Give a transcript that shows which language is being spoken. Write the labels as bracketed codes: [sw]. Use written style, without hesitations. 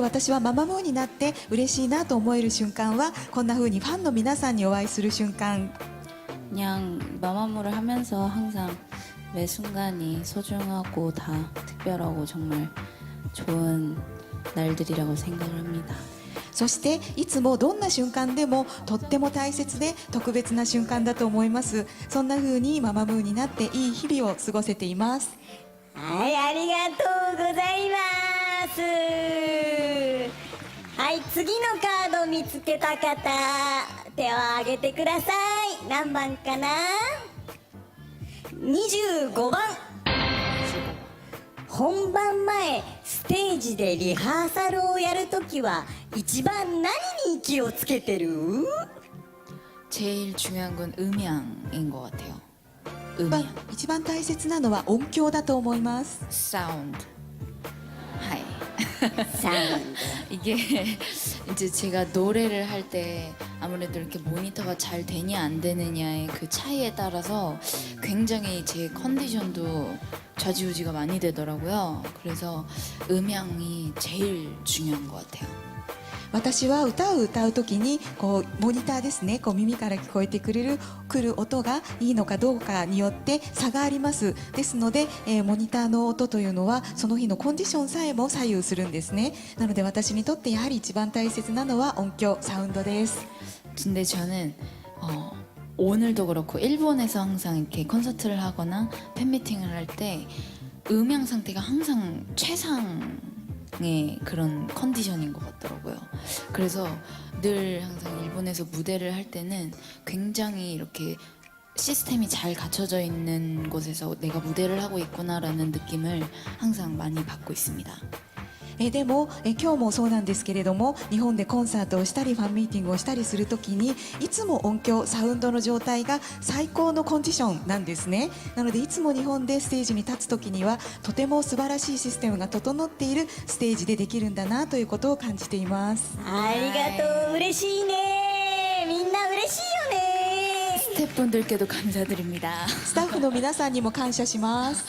[ja] 私はママムーになって嬉しいなと思える瞬間はこんな風にファンの皆さんにお会いする瞬間。 [ko] 그냥 마마무를 하면서 항상 매 순간이 소중하고 다 특별하고 정말 좋은 날들이라고 생각을 합니다. [ja] そしていつもどんな瞬間でもとっても大切で特別な瞬間だと思います。そんな風にママムーになっていい日々を過ごせています。はいありがとうございますはい次のカード見つけた方手を挙げてください何番かな25番本番前ステージでリハーサルをやるときは一番何に気をつけてる [ko] 제일 중요한 건 음향인 것 같아요. [ja] 一番大切なのは音響だと思います。 [ko] 사운드. 하이. [ja] サウン [ko] 이게 이제 제가 노래를 할 때 아무래도 이렇게 모니터가 잘 되냐 안 되느냐의 그 차이에 따라서 굉장히 제 컨디션도 좌지우지가 많이 되더라고요. 그래서 음향이 제일 중요한 것 같아요. [ja] 私は歌を歌うときにこうモニターですね、こう耳から聞こえてくる音がいいのかどうかによって差があります。ですので、モニターの音というのはその日のコンディションさえも左右するんですね。なので私にとってやはり一番大切なのは音響、サウンドです。 [ko] 근데 저는 오늘도 그렇고 일본에서 항상 이렇게 콘서트를 하거나 팬미팅을 할 때 음향 상태가 항상 최상의 그런 컨디션인 것 같더라고요. 그래서 늘 항상 일본에서 무대를 할 때는 굉장히 이렇게 시스템이 잘 갖춰져 있는 곳에서 내가 무대를 하고 있구나라는 느낌을 항상 많이 받고 있습니다. [ja] でも今日もそうなんですけれども、日本でコンサートをしたりファンミーティングをしたりするときにいつも音響サウンドの状態が最高のコンディションなんですね。なのでいつも日本でステージに立つときにはとても素晴らしいシステムが整っているステージでできるんだなということを感じています。ありがとう嬉しいねみんな嬉しいよね [ko] 스태프분들께도 감사드립니다. [ja] スタッフの皆さんにも感謝します。